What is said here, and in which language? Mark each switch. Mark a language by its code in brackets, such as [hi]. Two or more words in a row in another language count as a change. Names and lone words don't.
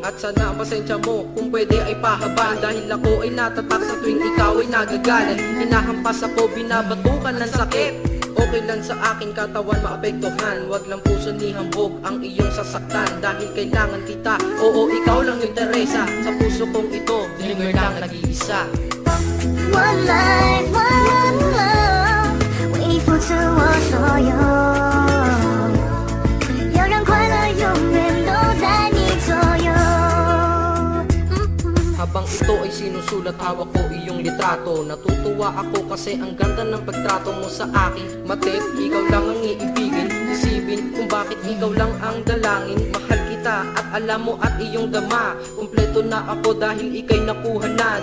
[tl] At sana ang pasensya mo kung pwede ay pahabaan. Dahil ako ay natatak sa tuwing ikaw ay nagagalit. Hinahampas ako, binabatukan ng sakit. Okay lang sa aking katawan maapektuhan. Wag lang puso ni hambog ang iyong sasaktan. Dahil kailangan kita, oo ikaw lang yung Teresa. Sa puso kong ito, linger lang nag-iisa. [en] One life, one love， [zh] 为你付出我所有，要让快乐永远都在你左右。 [tl] Habang ito ay sinusulat, hawak ko iyong litrato. Natutuwa ako kasi ang ganda ng pagtrato mo sa akin. Matet, ikaw lang ang iibigin. Isipin kung bakit ikaw lang ang dalangin. Mahal kita at alam mo at iyong dama. Kumpleto na ako dahil ikay nakuha na.